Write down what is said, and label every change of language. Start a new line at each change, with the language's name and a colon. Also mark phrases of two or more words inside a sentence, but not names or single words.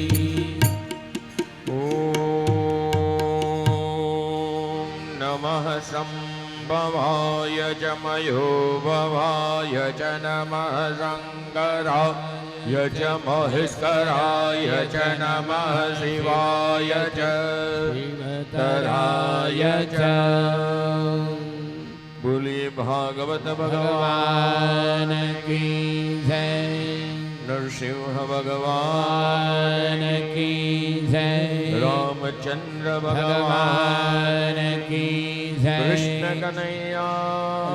Sanskrit: ॐ नमः शम्भवाय च मयो भवाय च नमः शङ्कराय च महेश्वराय च नमः शिवाय च तराय च।
Gujarati: બોલીએ ભાગવત ભગવાન
Hindi: भगवान की जय નરસિંહ ભગવાન की जय રામચંદ્ર ભગવાન ભગવાન की जय કૃષ્ણ કનૈયા